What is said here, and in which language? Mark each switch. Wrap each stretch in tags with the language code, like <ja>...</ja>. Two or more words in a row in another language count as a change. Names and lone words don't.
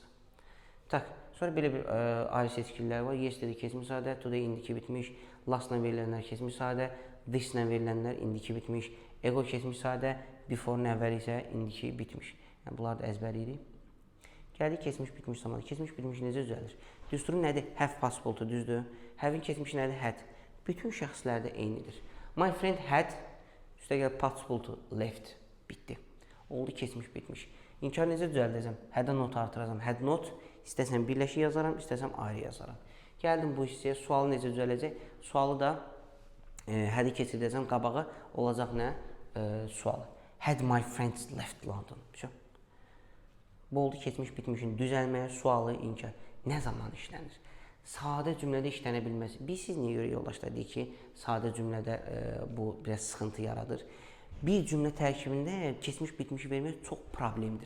<az>Tak, sonra belə bir ayrı seçkiliklər var. Yesterday keçmiş sadə, today indiki bitmiş, lastla verilənlər keçmiş sadə, thislə verilənlər indiki bitmiş, ego keçmiş sadə, before-un əvvəli isə indiki bitmiş. Yəni, bunlar da əzbəriyirik. Gəldik keçmiş bitmiş zamanda. Keçmiş bitmiş necə düzəlir? Düsturu nədir? Have possible-dur, düzdür. Have-in keçmişi nədir? Had. Bütün şəxslərdə eynidir.</az> <en>My friend had,</en> <az>üstə gəl possible-dur, left. Bitdi. Oldu keçmiş bitmiş. İnkar necə düzəldəcəm? Had-a not artıracam.</az> <en>Had not,</en> <az>istəsəm birləşik yazaram, istəsəm ayrı yazaram. Gəldim bu hissəyə, sualı necə düzələcək? Sualı da had-i keçirdəcəm, qabağa olacaq nə? Sualı.</az> <en>Had my friends left London?</en> <az>Bu oldu keçmiş bitmişin düzəlməyə, sualı, inkar. Nə zaman işlənir? Sadə cümlədə işlənə bilməz. Biz siz niyə görə yoldaşlar deyik ki, sadə cümlədə bu biraz sıxıntı yaradır. Bir cümlə tərkibində keçmiş bitmişi vermək çox problemdir.</az>